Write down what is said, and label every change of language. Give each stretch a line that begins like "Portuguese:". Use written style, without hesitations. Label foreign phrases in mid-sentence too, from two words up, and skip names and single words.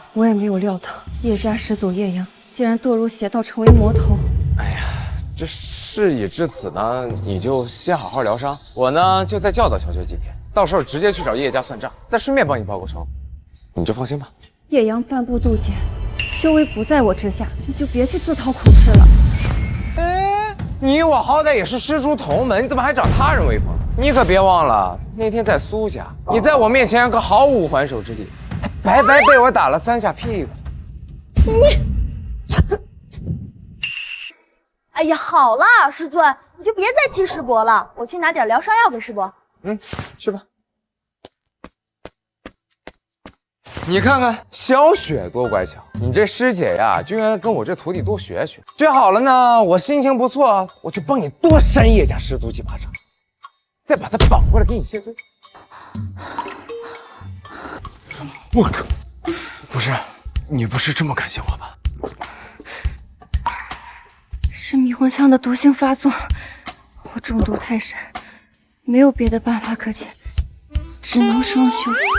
Chinese: 我也沒有料到葉家始祖葉陽竟然墮入邪道，成為魔頭。哎呀，這事已至此呢，你就先好好療傷，我呢就再教導小學幾天，到時候直接去找葉家算賬，再順便幫你報個仇，你就放心吧。葉陽半步渡劫，修為不在我之下，你就別去自討苦吃了。哎，你我好歹也是師出同門，你怎麼還找他人威風？你可別忘了，那天在蘇家，你在我面前可毫無還手之力，還白白被我打了3下屁股。哎呀，好了，師尊，你就別再氣師伯了，我去拿點療傷藥給師伯。去吧。你看看小雪多乖巧，你這師姐呀，居然跟我這徒弟多學學。學好了呢，我心情不錯，我就幫你多扇葉家師祖幾巴掌，再把他綁過來給你謝罪。我靠，不是，你不是這麼感謝我吧？是迷魂香的毒性發作，我中毒太深，沒有別的辦法可解，只能雙修。